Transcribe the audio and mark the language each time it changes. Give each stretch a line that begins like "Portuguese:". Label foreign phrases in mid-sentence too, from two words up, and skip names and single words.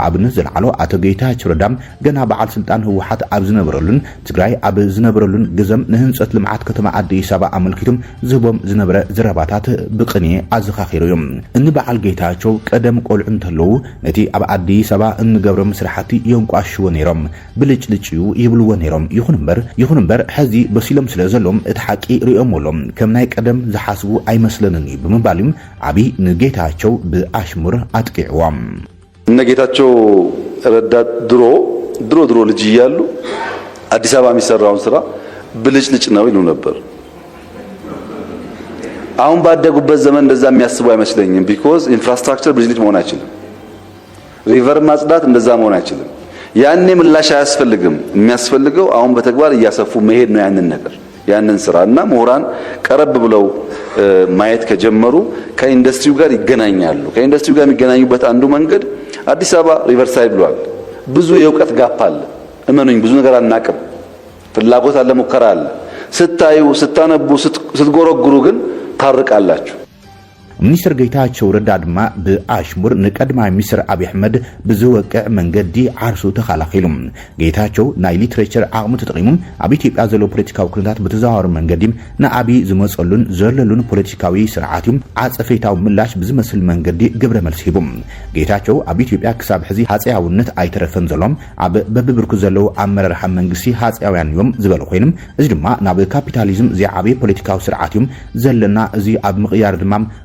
Tigrinya: አብነት ዘልዓሎ አቶ ጌታቸው ረዳ ገና በዓል ስልጣን ህወሓት ኣብ ዝነበረሉን ትግራይ ኣብ ዝነበረሉን ግዘም ንህንጸት ልምዓት ከተማ አዲስ አበባ አመልኪቶም ዝህቦም ዝነበረ ዝረባታት ብቅኔ ኣዘኻኺሩ እዮም እኒ በዓል ጌታቸው ቀደም ቆልዑ እንተለው ነቲ ኣብ አዲስ አበባ እንገብሮም ስራሕቲ የንቋሽዎ ነይሮም ብልጭልጭዩ ይብልዎ ነይሮም ይኹን እምበር ሕዚ በሲሎም ስለ ዘሎም እቲ ሓቂ ሪኦምሎም ከም ናይ ቀደም ዝሓስቡ ኣይመስለንን ብምባልም አብይ ንጌታቸው ብኣሽሙር አጥቂዕዎም
Amharic: እነ ጌታቸው ረዳ ድሮ ልጅ እያሉ አዲስ አበባ የሚሰራውን ስራ ብልጭልጭ ነው ይሉ ነበር አሁን ባደጉበት ዘመን እንደዛ የሚያስቡ አይመስለኝም
English: because infrastructure
Amharic: ብልጭልጭ መሆን አይችልም ሪቨር ማጽዳት እንደዛ መሆን አይችልም ያኔ ምላሽ አያስፈልግም የሚያስፈልገው አሁን በተግባር እያሰፉ መሄድ ነው ያንን ስራና ምሁራን ቀረብ ብለው ማየት ከጀመሩ ከኢንዱስትሪው ጋር ይገናኛሉ ከኢንዱስትሪው ጋር የሚገናኙበት አንዱ መንገድ አዲስ አበባ ሪቨርሳይድ ብሏል ብዙ የውቀት ጋፕ አለ እመኑኝ ብዙ ነገር አናቅም ፍላጎት አለ ሙከራ አለ ስታዩ ስታነቡ ስትጎረጉሩ ግን ታርቃላችሁ
Tigrinya: ሚኒስትር ጌታቸው ረዳ ድማ ብኣሽሙር ንቀዳማይ ሚኒስትር አብይ አህመድ ብዝወቅዕ መንገዲ ዓርሱ ተኸላኺሎም ጌታቸው ናይ ሊትሬቸር ዓቕሙ ተጠቂሙ ኣብ ኢትዮጵያ ዘሎ ፖለቲካዊ ኩነታት በተዘዋወረ መንገዲ ንአብይ ዝመጸሉን ዘለሉን ፖለቲካዊ ስርዓትም ዓጸፌታዊ ምላሽ ብዝመስል መንገዲ ግብረ መልሲ ሂቦም ጌታቸው ኣብ ኢትዮጵያ ክሳብ ሕዚ ሃጸያውነት ኣይተረፈን ዘሎም ኣብ በብብርኩ ዘለው ኣመራርሓ መንግስቲ ሃጸያውያን እዮም ዝበለ ኮይኖም እዚ ድማ ናብ ካፒታሊዝም ዝዓበየ ፖለቲካዊ ስርዓትም ዘለና እዚ ኣብ ምቕያር ድማ